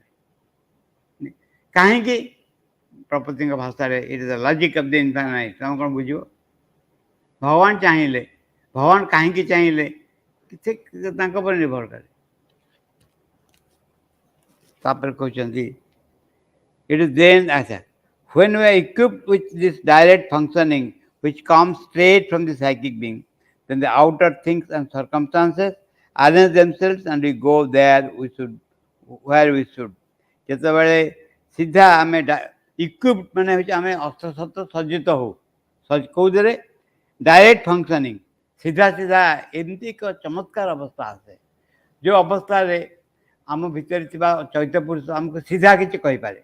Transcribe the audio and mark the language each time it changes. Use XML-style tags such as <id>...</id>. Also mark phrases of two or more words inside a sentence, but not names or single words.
<or>କାହିଁକି? ପ୍ରକୃତିଙ୍କ ଭାଷାରେ</or> <en>it is the logic of the infinite.</en> <or>ତମେ କ'ଣ ବୁଝିବ? ଭଗବାନ ଚାହିଁଲେ, ଭଗବାନ କାହିଁକି ଚାହିଁଲେ, କିଛି ତାଙ୍କ ଉପରେ ନିର୍ଭର କରେ। ତାପରେ କହୁଛନ୍ତି</or> <en>it is then, ଆଚ୍ଛା, when we are equipped with this direct functioning which comes straight from the psychic being, then the outer things and circumstances arrange themselves and we go there where we should।</en> <or>ଯେତେବେଳେ ସିଧା ଆମେ ଇକ୍ୱିପ୍ଡ ମାନେ ହେଉଛି ଆମେ ଅସ୍ତ୍ରଶସ୍ତ୍ର ସଜ୍ଜିତ ହଉ, କେଉଁଥିରେ?</or> <en>direct functioning,</en> <or>ସିଧା ସିଧା ଏମିତି ଏକ ଚମତ୍କାର ଅବସ୍ଥା ଆସେ, ଯେଉଁ ଅବସ୍ଥାରେ ଆମ ଭିତରେ ଥିବା ଚୈତ୍ୟ ପୁରୁଷ ଆମକୁ ସିଧା କିଛି କହିପାରେ।</or>